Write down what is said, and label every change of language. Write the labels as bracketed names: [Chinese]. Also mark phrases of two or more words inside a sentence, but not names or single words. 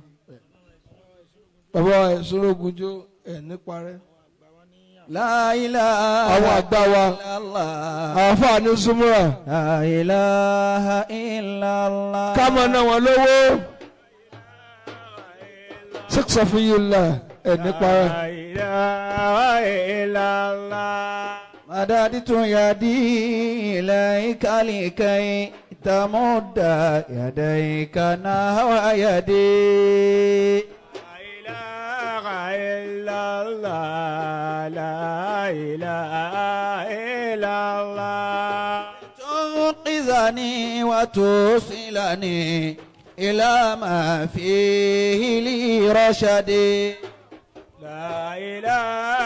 [Yoruba] bàbá ẹ̀ sọ̀rọ̀ ogunjó ẹ̀ nípa rẹ̀. [Arabic] لا إله [Yoruba] àwọn àgbà wa àwọn afáàní súnmọ́ra. [Arabic] لا إله إلا الله. [Yoruba] kámọ́ náà wọn lówó. Sheikh Safiyullah ẹ̀ nípa rẹ̀. [Arabic] لا إله إلا الله. مددت يدي إليك لكي تمد يديك نحو يدي. لا إله إلا الله تنقذني وتوصلني إلى ما فيه لي رشدي لا إله